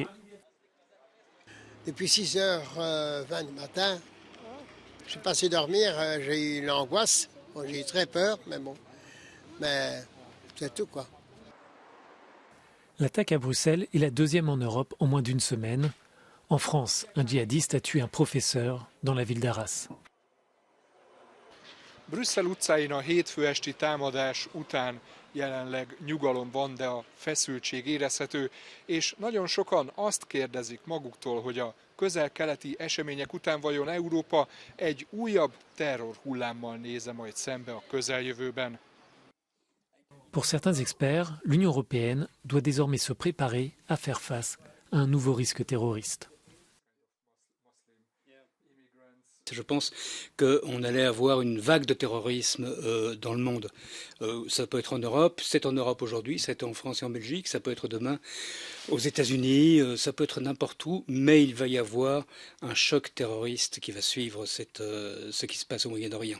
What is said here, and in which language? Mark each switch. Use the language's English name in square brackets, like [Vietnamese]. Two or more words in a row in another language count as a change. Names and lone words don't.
[French] Depuis 6h20 du matin, je suis passé dormir, j'ai eu l'angoisse. Bon, j'ai eu très peur, mais bon. Mais c'est tout, quoi. L'attaque à Bruxelles est la deuxième en Europe en moins d'une semaine. En France, un djihadiste a tué un professeur dans la ville d'Arras. [Hungarian] Brüsszel utcáin a hétfő esti támadás után jelenleg nyugalom van, de a feszültség érezhető, és nagyon sokan azt kérdezik maguktól, hogy a közel-keleti események után vajon Európa egy újabb terrorhullámmal néz-e majd szembe a közeljövőben. [French] Pour certains experts, l'Union européenne doit désormais se préparer à faire face à un nouveau risque terroriste. Je pense qu'on allait avoir une vague de terrorisme dans le monde. Ça peut être en Europe, c'est en Europe aujourd'hui, c'est en France et en Belgique, ça peut être demain aux États-Unis, ça peut être n'importe où, mais il va y avoir un choc terroriste qui va suivre ce qui se passe au Moyen-Orient.